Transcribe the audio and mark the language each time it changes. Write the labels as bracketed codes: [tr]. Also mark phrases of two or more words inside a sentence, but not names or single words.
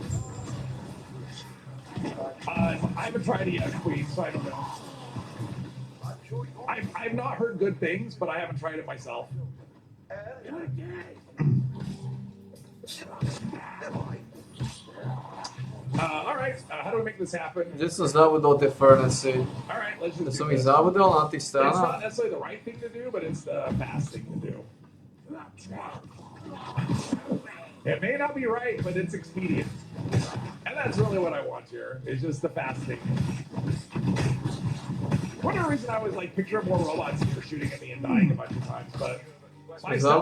[en] I haven't tried it yet, Queen, so I don't know. I've not heard good things, but I haven't tried it myself. All right, how do we make this happen? [sk] Že som zabudol tie furnace. [en] All right, let's just [sk] To [en] do [sk] som ich [en] this. [sk] zabudol na tých [en] It's not [sk] stranách. [en] necessarily the right thing to do, but it's the fast thing to do. It may not be right, but it's expedient. And that's really what I want here, is just the fast thing. One reason I was like picturing more robots here shooting at me and dying a bunch of times, but my stuff